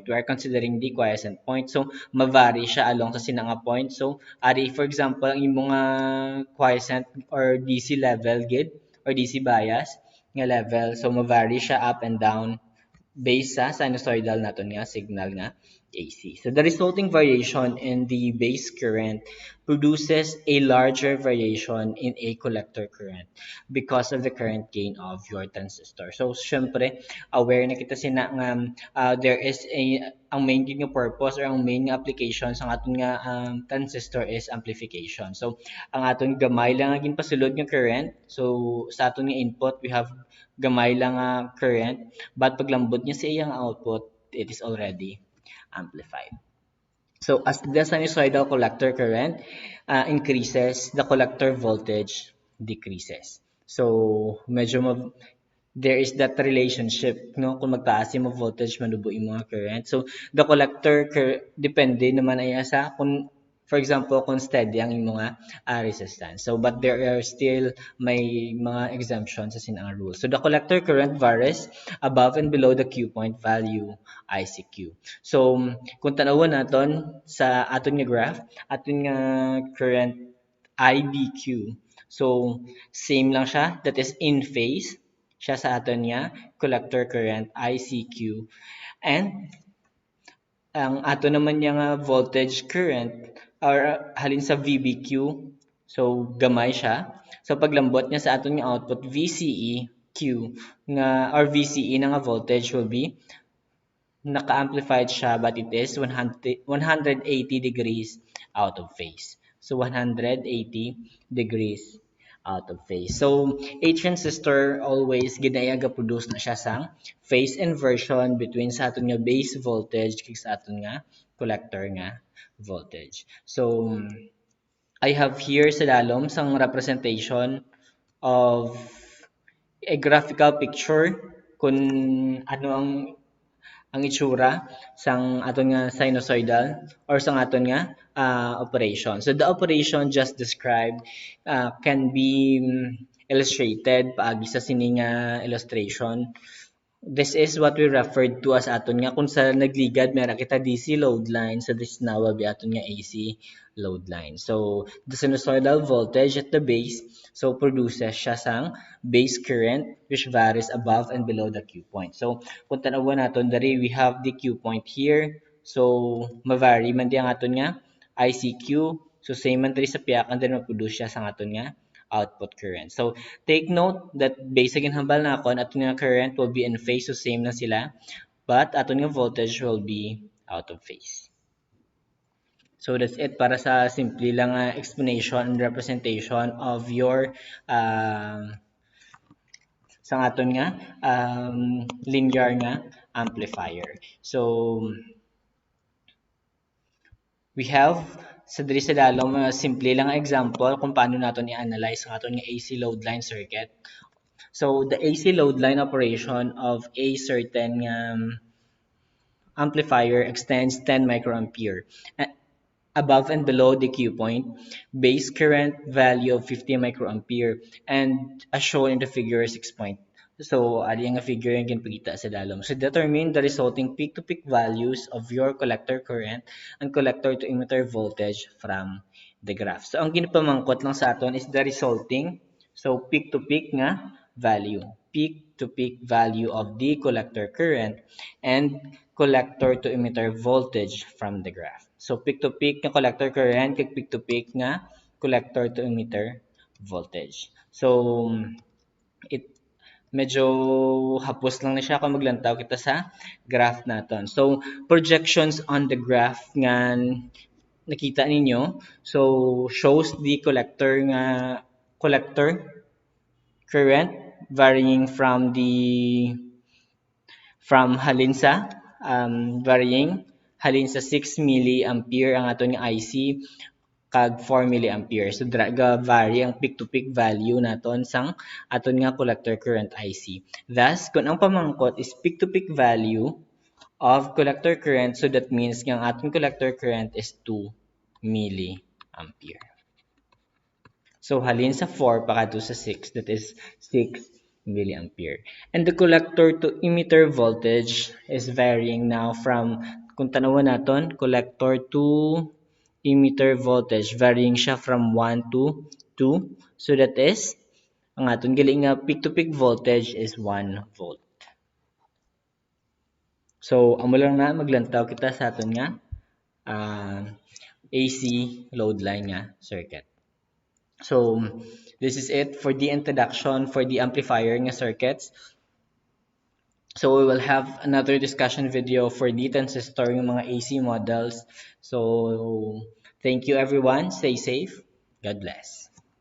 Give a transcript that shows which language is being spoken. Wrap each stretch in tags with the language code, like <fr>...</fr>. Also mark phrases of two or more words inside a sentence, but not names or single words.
<en>We are considering the quiescent point.</en> <hil>So ma-vary siya along sa sinanga point. So ari</hil> <en>for example</en> <hil>ang imong</hil> <en>quiescent or DC level</en> <hil>gid or</hil> <en>DC bias</en> <hil>nga level. So ma-vary siya</hil> <en>up and down based</en> <hil>sa sinusoidal naton nga signal nga AC.</hil> <en>So the resulting variation in the base current produces a larger variation in a collector current because of the current gain of your transistor.</en> <hil>So syempre aware na kita sina nga</hil> <en>there is</en> <hil>ang main nga purpose or ang main nga application sa aton nga transistor is amplification. So ang aton gamay lang nga ginpasulod nga current. So sa aton nga input</hil> <en>we have</en> <hil>gamay lang nga current but paglambot niya sa iyang output</hil> <en>it is already amplified. So as the sinusoidal collector current increases, the collector voltage decreases.</en> <hil>So medyo</hil> <en>there is that relationship</en> <hil>no kung magtaas yung voltage manubo yung mga current. So</hil> <en>the collector</en> <hil>depende naman ay sa kung</hil> <en>for example</en> <hil>kung steady ang imong resistance.</hil> <en>So but there are still</en> <hil>may mga exemptions sa sinang rule.</hil> <en>So the collector current varies above and below the Q point value ICQ.</en> <hil>So kung tanawon naton sa aton nga graph, aton nga current IBQ. So same lang siya,</hil> <en>that is in phase</en> <hil>siya sa aton nga</hil> <en>collector current ICQ.</en> <hil>And ang ato naman nga</hil> <en>voltage current</en> <hil>or halin sa VBQ, so gamay siya. So paglambot niya sa aton nga output VCE Q nga or VCE na nga voltage</hil> <en>will be</en> <hil>naka-amplified siya</hil> <en>but it is 180 degrees out of phase. So 180 degrees out of phase. So a transistor always</en> <hil>ginayaga produce na siya sang</hil> <en>phase inversion between</en> <hil>sa aton nga</hil> <en>base voltage</en> <hil>kag sa aton nga collector nga voltage.</hil> <en>So I have here</en> <hil>sa dalom sang</hil> <en>representation of a graphical picture</en> <hil>kung ano ang itsura sang aton nga sinusoidal or sang aton nga operation.</hil> <en>So the operation just described can be illustrated</en> <hil>paagi sa sini nga illustration.</hil> <en>This is what we referred to as</en> <hil>aton nga kung sa nagligad mera kita</hil> <en>DC load line, so this now will be</en> <hil>aton nga</hil> <en>AC load line. So the sinusoidal voltage at the base so produces</en> <hil>siya sang</hil> <en>base current which varies above and below the Q point.</en> <hil>So kung tanawan naton dari</hil> <en>we have the Q point here.</en> <hil>So ma-vary man di ang aton nga ICQ. So same man diri sa piyakan din ma-produce siya sang aton nga output current.</hil> <en>So take note that basic</en> <hil>in hambal na ako, aton nga</hil> <en>current will be in phase, so same</en> <hil>na sila,</hil> <en>but</en> <hil>aton nga</hil> <en>voltage will be out of phase. So that's it para sa simple lang explanation and representation of your</en> <hil>sa aton nga linear nga amplifier. So we have sa diri sa dalom simple lang example kung paano naton i-analyze ang aton nga</hil> <en>AC load line circuit. So the AC load line operation of a certain amplifier extends 10 microampere above and below the Q point, base current value of 50 microampere, and as shown in the figure 6 point. So,</en> <hil>ari nga figure yung ginpakita sa dalom.</hil> <en>So, determine the resulting peak-to-peak values of your collector current and collector-to-emitter voltage from the graph. So,</en> <hil>ang ginpamangkot lang sa aton</hil> <en>is the resulting,</en> <hil>so peak-to-peak nga value.</hil> <en>Peak-to-peak value of the collector current and collector-to-emitter voltage from the graph.</en> <hil>So peak-to-peak nga</hil> <en>collector current</en> <hil>kag peak-to-peak nga</hil> <en>collector to emitter voltage.</en> <hil>So it medyo hapos lang na siya kung maglantaw kita sa graph naton.</hil> <en>So, projections on the graph</en> <hil>nga nakita ninyo.</hil> <en>So, shows the collector current varying varying</en> <hil>halin sa</hil> <en>6 milliampere</en> <hil>ang aton nga IC kag</hil> <en>4 milliampere.</en> <hil>So vary ang</hil> <en>peak to peak value</en> <hil>naton sang aton nga</hil> <en>collector current IC. Thus,</en> <hil>kung ang pamangkot</hil> <en>is peak to peak value of collector current, so that means</en> <hil>nga ang aton</hil> <en>collector current is 2 milliampere.</en> <hil>So halin sa 4 pakadto sa 6,</hil> <en>that is 6 milliampere. And the collector to emitter voltage is varying now from,</en> <hil>kung tanawan naton,</hil> <en>collector to emitter voltage, varying siya from 1 to 2. So that is,</en> <hil>ang aton gali nga</hil> <en>peak to peak voltage is 1 volt. So,</en> <hil>amo lang na maglantaw kita sa aton nga</hil> <en>AC load line</en> <hil>nga circuit.</hil> <en>So, this is it for the introduction for the amplifier nga circuits. So, we will have another discussion video for the transistor yung mga AC models. So, thank you everyone. Stay safe. God bless.</en>